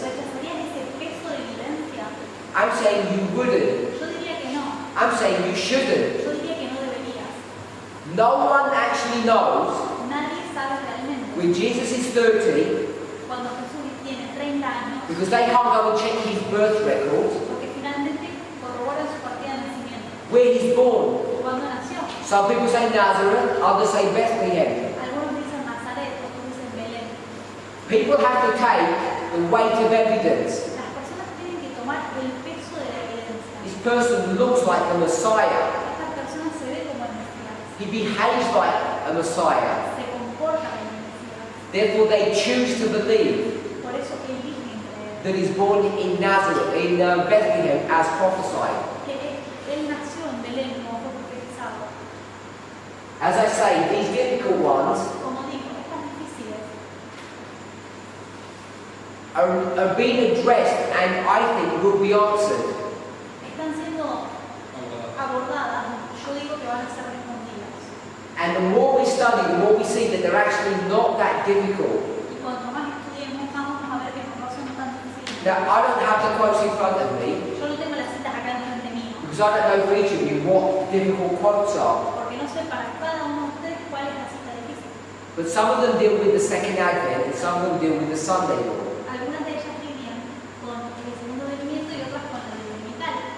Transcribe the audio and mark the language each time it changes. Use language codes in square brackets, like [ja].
[es] ¿Rechazarías ese peso de evidencia? [en] I'm saying you wouldn't. [es] Yo diría que no. [en] I'm saying you shouldn't. [es] Yo diría que no deberías. [en] No one actually knows [es] Nadie sabe realmente [en] when Jesus is 30, [es] cuando Jesús tiene 30 años, [en] because they can't go and check his birth record, [es] porque finalmente corroboran su partida de nacimiento. [en] where he's born. [es] ¿Cuándo nació? [en] Some people say Nazareth, others say Bethlehem. [es] Algunos dicen Nazaret, otros dicen Belén. [en] People have to take the weight of evidence. [es] Las personas tienen que tomar el peso de la evidencia. [en] This person looks like a Messiah. [es] Esta persona se ve como el Mesías, [en] He behaves like a Messiah. [es] se comporta como el Mesías. [en] Therefore, they choose to believe [es] Por eso eligen creer [en] that he's born in Nazareth, in Bethlehem, as prophesied. [es] que él nació en Belén como fue profetizado. [en] As I say, these difficult ones [es] Como digo, estas difíciles [en] are being addressed and I think will be answered. [es] están siendo abordadas, yo digo que van a ser respondidas. [en] And the more we study, the more we see that they're actually not that difficult. [es] Y cuanto más estudiemos, vamos a ver que no son tan difíciles. [en] Now, I don't have the quotes in front of me [es] Yo no tengo las citas acá enfrente mío, [en] because I don't know for each of you what difficult quotes are. [es] porque no sé para cada uno de ustedes cuál es la cita difícil. [en] But some of them deal with the second advent and some of them deal with the Sunday law. [es] Algunas de ellas lidian con el segundo venimiento y otras con el vital.